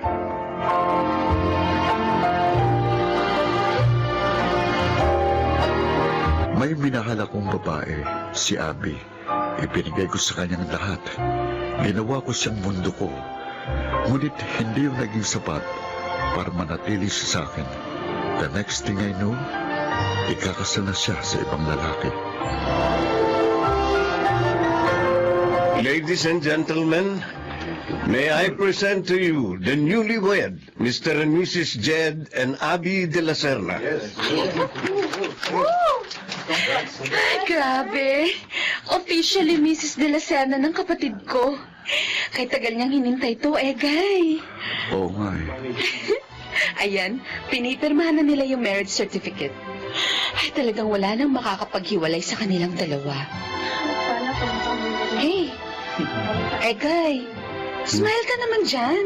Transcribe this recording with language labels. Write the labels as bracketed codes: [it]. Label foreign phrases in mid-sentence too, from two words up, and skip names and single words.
[tl] May minahal akong babae, si Abby. Ipinigay ko sa kanyang lahat. Ginawa ko siyang mundo ko. Ngunit hindi yung naging sapat para manatili siya sa akin. [en] The next thing I know, [tl] ikakasal na siya sa ibang lalaki. [en] Ladies and gentlemen, may I present to you the newlywed, Mr. and Mrs. Jed and Abby de la Serna. [tl] Grabe. [en] Officially Mrs. [tl] de la Serna ng kapatid ko. Kay tagal niyang hinintay to, Egay. Oo nga eh. Ayan, pinipirmahan na nila yung [en] marriage certificate. [tl] Ay, talagang wala nang makakapaghiwalay sa kanilang dalawa. Hey, Egay, smile ka naman dyan.